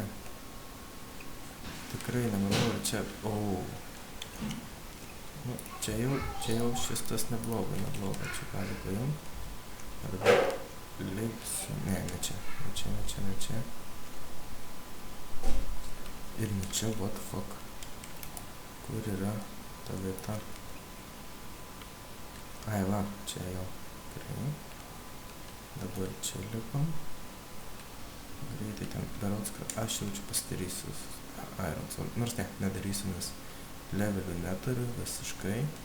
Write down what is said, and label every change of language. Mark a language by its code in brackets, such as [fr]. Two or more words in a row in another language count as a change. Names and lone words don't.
[lt] Tikrai nemanau, ir čia, nu, čia jau šis tas nebloga, čia gali paimti. Arba lipsiu, ne čia. Ir ne čia, [en] what the fuck. [lt] Kur yra ta vieta? Ai, va, čia jau. Gerai. Dabar čia lipam. Greitai ten berods, kad aš jaučiu pasidarysiu [en] iron sword. [lt] Nors nedarysiu, nes levelių neturiu visiškai.